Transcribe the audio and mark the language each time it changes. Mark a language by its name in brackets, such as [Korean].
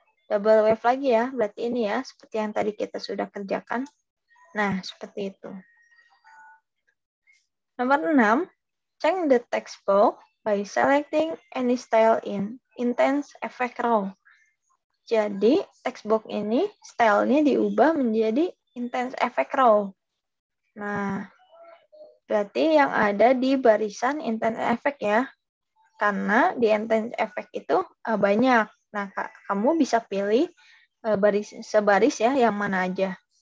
[Indonesian] Double wave lagi ya, berarti ini ya, seperti yang tadi kita sudah kerjakan. Nah, seperti itu. Nomor 6, [English] change the text box by selecting any style in Intense Effect Raw. [Indonesian] Jadi, text box ini stylenya diubah menjadi Intense Effect Raw. Nah, berarti yang ada di barisan Intense Effect ya. Karena di Intense Effect itu banyak. Nah, kamu bisa pilih sebaris ya, yang mana aja.